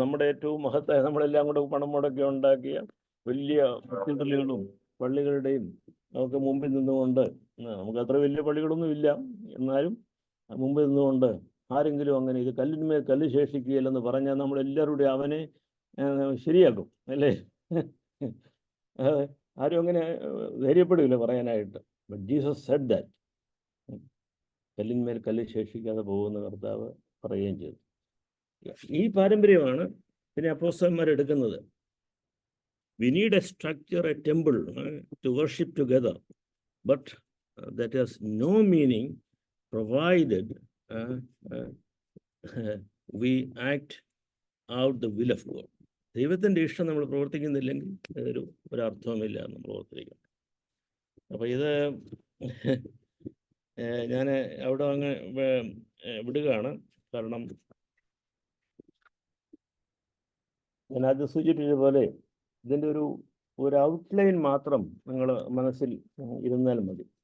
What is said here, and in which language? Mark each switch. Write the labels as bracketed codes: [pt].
[ml] നമ്മുടെ ഏറ്റവും മഹത്തായ, നമ്മളെല്ലാം കൂടെ പണം മുടക്കി ഉണ്ടാക്കിയ വലിയ കത്തീഡ്രലുകളും പള്ളികളുടെയും നമുക്ക് മുമ്പിൽ നിന്നുകൊണ്ട്, നമുക്ക് അത്ര വലിയ പള്ളികളൊന്നും ഇല്ല, എന്നാലും മുമ്പിൽ നിന്നുകൊണ്ട് ആരെങ്കിലും അങ്ങനെ ഇത് കല്ലിന്മേൽ കല്ല് ശേഷിക്കുകയില്ലെന്ന് പറഞ്ഞാൽ നമ്മളെല്ലാവരുടെ അവനെ ശരിയാക്കും, അല്ലേ? ആരും അങ്ങനെ ധൈര്യപ്പെടില്ല പറയാനായിട്ട്. [en] But Jesus said that. [ml] കല്ലിന്മേൽ കല്ല് ശേഷിക്കാതെ പോകുന്ന കർത്താവ് പറയുകയും ചെയ്തു. ഈ പാരമ്പര്യമാണ് പിന്നെ അപ്പോസ്തലന്മാർ എടുക്കുന്നത്. [en] We need a structure, a temple to worship together, but that has no meaning provided we act out the will of God. [ml] ദൈവത്തിൻ്റെ ഇഷ്ടം നമ്മൾ പ്രവർത്തിക്കുന്നില്ലെങ്കിൽ ഒരർത്ഥവുമില്ല നമ്മൾ ഓർത്തിരിക്കണം. അപ്പോൾ ഇത് ഞാൻ അവിടെ അങ്ങ് വിടുകയാണ്. കാരണം ഞാൻ ആദ്യം സൂചിപ്പിച്ചതുപോലെ ഇതിൻ്റെ ഒരു ഔട്ട്ലൈൻ മാത്രം നിങ്ങൾ മനസ്സിൽ ഇരുന്നാൽ മതി.